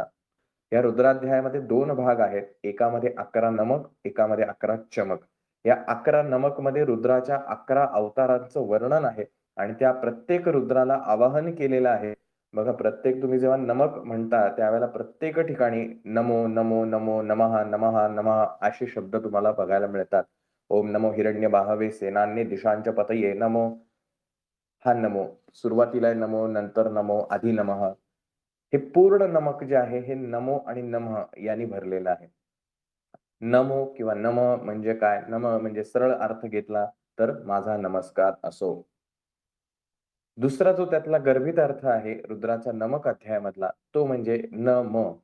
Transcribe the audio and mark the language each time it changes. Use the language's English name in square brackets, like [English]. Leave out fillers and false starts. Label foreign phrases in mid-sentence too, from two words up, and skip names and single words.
[Marathi] या रुद्राध्यायामध्ये 2 भाग आहेत. एकामध्ये 11 नमक, एकामध्ये 11 चमक. या 11 नमक मध्ये रुद्राच्या 11 अवतारांचं वर्णन आहे आणि त्या प्रत्येक रुद्राला आवाहन केलेलं आहे. बघा प्रत्येक तुम्ही जेव्हा नमक म्हणता त्यावेळेला प्रत्येक ठिकाणी [Sanskrit] नमो, नमो, नमो, नमः, नमः, नमः [Marathi] असे शब्द तुम्हाला बघायला मिळतात. [Sanskrit] ओम नमो हिरण्यबाहवे सेनान्ये दिशांच्या पतये नमो. [Marathi] हा नमो. सुरुवातीला नमो, नंतर नमो, आधी नमः. हे पूर्ण नमक जे आहे हे नमो आणि नमः यांनी भरलेलं आहे. नमो किंवा नम म्हणजे काय? नम म्हणजे सरळ अर्थ घेतला तर माझा नमस्कार असो. दुसरा जो त्यातला गर्भित अर्थ आहे रुद्राचा नमक अध्यायामधला तो म्हणजे न-म.